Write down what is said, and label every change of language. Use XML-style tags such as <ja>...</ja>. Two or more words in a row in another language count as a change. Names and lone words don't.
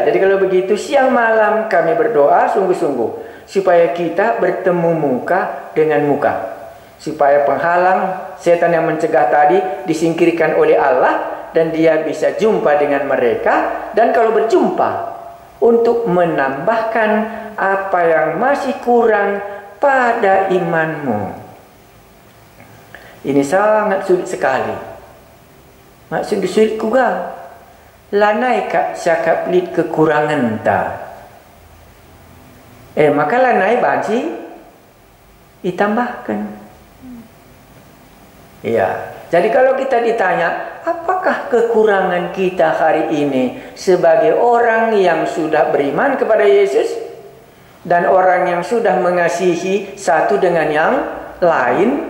<id>Jadi kalau begitu, siang malam kami berdoa sungguh-sungguh supaya kita bertemu muka dengan muka, supaya penghalang setan yang mencegah tadi disingkirkan oleh Allah dan dia bisa jumpa dengan mereka. Dan kalau berjumpa, untuk menambahkan apa yang masih kurang pada imanmu. Ini sangat sulit sekali. Maksud sulit juga.</id> <btx>Lanai kak syakap lid kekurangan ta. Maka lanai banci ditambahkan.</btx> <id>Iya. Jadi kalau kita ditanya, apakah kekurangan kita hari ini sebagai orang yang sudah beriman kepada Yesus dan orang yang sudah mengasihi satu dengan yang lain?</id>